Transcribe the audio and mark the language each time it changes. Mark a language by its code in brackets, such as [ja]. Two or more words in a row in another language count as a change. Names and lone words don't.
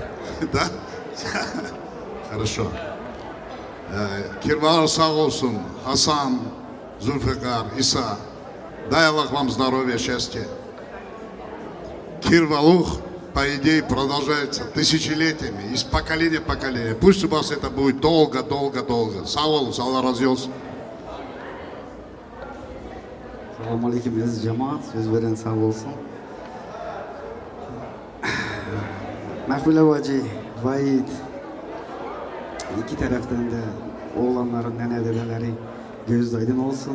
[ru] Да? Хорошо. [tr] Kirvalar sağ olsun, [ru] Хасан, Зульфикар, Иса. Дай Аллах вам здоровья, счастья. Кирвалух, по идее, продолжается тысячелетиями, из поколения в поколение. Пусть у вас это будет долго, долго, долго. [tr] Sağ olun, Allah razı olsun. [uz] Assalomu alaykum aziz jamoat, so'z beren sog' bo'lsin. [tr] Mahfulla Vaji, Vahid, iki taraftan da oğlanların, nene dedeleri göz aydın olsun.